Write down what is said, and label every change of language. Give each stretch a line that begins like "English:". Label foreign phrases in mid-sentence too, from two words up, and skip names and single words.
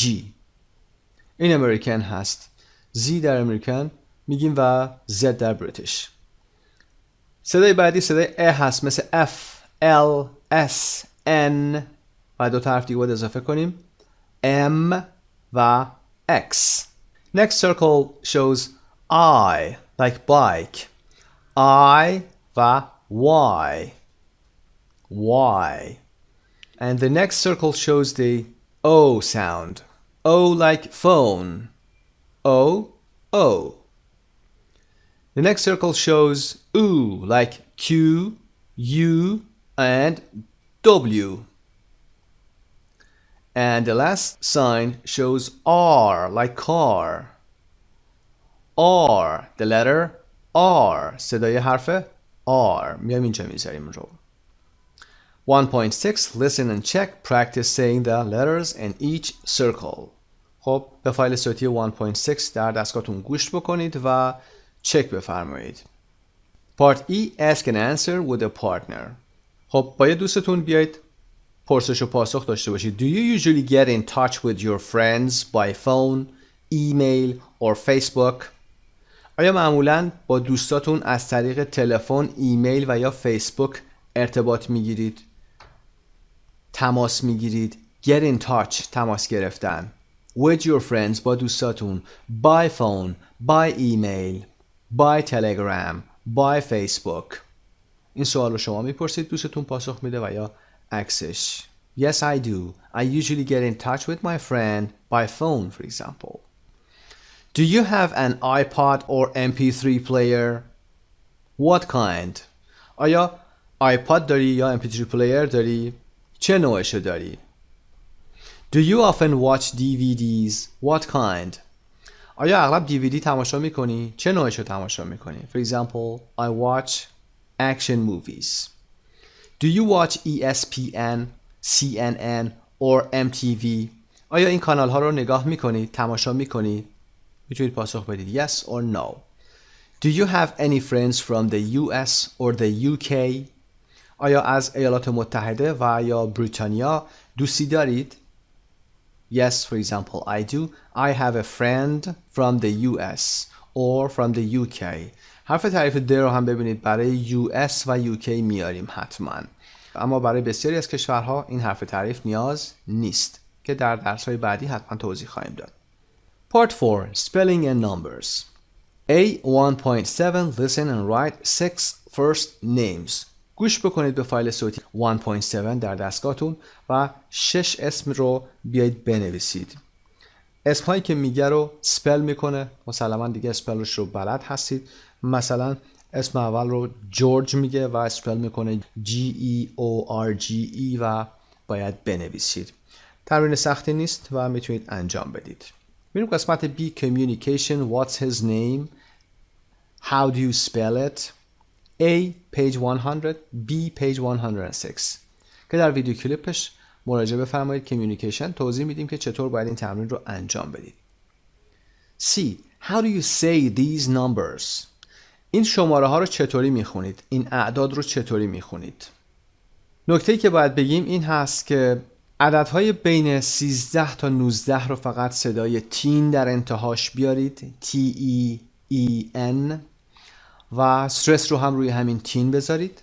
Persian: این امریکن هست. Z در امریکن میگیم و Z در بریتیش. صدای بعدی صدای E هست، مثل F, L, S, N و دو تا حرف دیگه باید اضافه کنیم M و X.
English: Next circle shows I, like bike. I و Y. Y. And the next circle shows the O sound. O like phone. O, O. The next circle shows U, like Q, U, and W. And the last sign shows R, like car. R, the letter R.
Persian: صدای حرف R. میام اینجا میذاریم رو.
English: 1.6 Listen and check. Practice saying the letters in each circle.
Persian: خب به فایل صوتی 1.6 در دستگاهتون گوش بکنید و چک بفرمایید.
English: Part E. Ask and answer with a partner.
Persian: خب با یه دوستتون بیایید پرسش و پاسخ داشته باشید.
English: Do you usually get in touch with your friends by phone, email or Facebook?
Persian: آیا معمولاً با دوستاتون از طریق تلفن، ایمیل و یا فیسبوک ارتباط میگیرید؟ تماس میگیرید.
English: Get in touch
Persian: تماس گرفتن.
English: With your friends
Persian: با دوستاتون.
English: By phone, by email, by telegram, by Facebook.
Persian: این سوال رو شما میپرسید، دوستتون پاسخ میده و یا عکسش.
English: Yes, I do. I usually get in touch with my friend by phone, for example. Do you have an iPod or MP3 player? What kind?
Persian: آیا آیپاد داری یا
English: MP3 player
Persian: داری؟ چه نوعشو داری؟
English: Do you often watch DVDs? What kind?
Persian: آیا اغلب DVD تماشا میکنی؟ چه نوعشو تماشا میکنی؟
English: For example, I watch action movies. Do you watch ESPN, CNN or MTV?
Persian: آیا این کانال ها رو نگاه میکنی؟ تماشا میکنی؟ میتونید پاسخ بدید
English: yes or no. Do you have any friends from the US or the UK?
Persian: آیا از ایالات متحده و یا بریتانیا دوستی دارید؟
English: Yes, for example, I do. I have a friend from the US or from the UK.
Persian: حرف تعریف the رو هم ببینید برای US و UK میاریم حتما. اما برای بسیاری از کشورها این حرف تعریف نیاز نیست که در درس‌های بعدی حتما توضیح خواهیم داد.
English: Part 4 Spelling and Numbers. A 1.7 Listen and write 6 first names.
Persian: گوش بکنید به فایل صوتی 1.7 در دستگاهتون و 6 اسم رو بیایید بنویسید. اسمهایی که میگه رو سپل میکنه، مسلما دیگه اسپلش رو بلد هستید. مثلا اسم اول رو جورج میگه و اسپل میکنه GEORGE و باید بنویسید. تمرین سختی نیست و میتونید انجام بدید. میریم قسمت B Communication.
English: What's his name? How do you spell it? A page 100 B page 106
Persian: که در ویدیو کلیپش مراجعه بفرمایید کمیونیکیشن توضیح میدیم که چطور باید این تمرین رو انجام بدید.
English: C How do you say these numbers?
Persian: این شماره ها رو چطوری میخونید؟ این اعداد رو چطوری میخونید؟ نکته‌ای که باید بگیم این هست که عددهای بین 13 تا 19 رو فقط صدای تین در انتهاش بیارید TEEN و استرس رو هم روی همین تین بذارید.